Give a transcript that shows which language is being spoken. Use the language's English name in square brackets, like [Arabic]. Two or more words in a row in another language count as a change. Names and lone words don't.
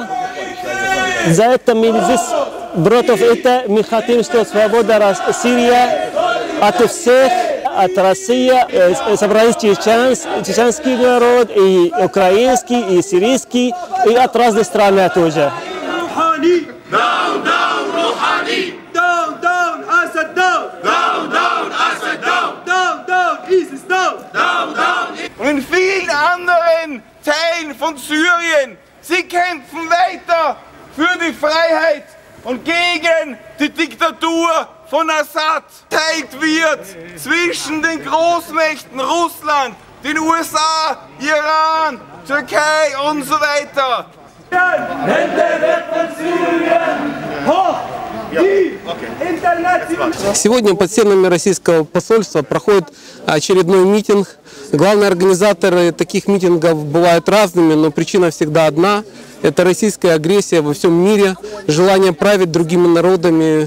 [Russian] За это мы здесь против этого мы хотим, что свобода Сирии от всех, от России, собрались чеченский народ, и украинский, и сирийский, и от разных стран тоже. [English] Down, down, Rouhani! Down, down, Assad, down! Down, down, Assad, down! Down, down, ISIS, down! Down, down! [German] Und in vielen anderen Teilen von Syrien, sie kämpfen weiter für die Freiheit und gegen die Diktatur von Assad. Teilt wird zwischen den Großmächten Russland, den USA, Iran, Türkei und so weiter. [Russian] Сегодня под стенами российского посольства проходит очередной митинг. Главные организаторы таких митингов бывают разными, но причина всегда одна. Это российская агрессия во всем мире, желание править другими народами.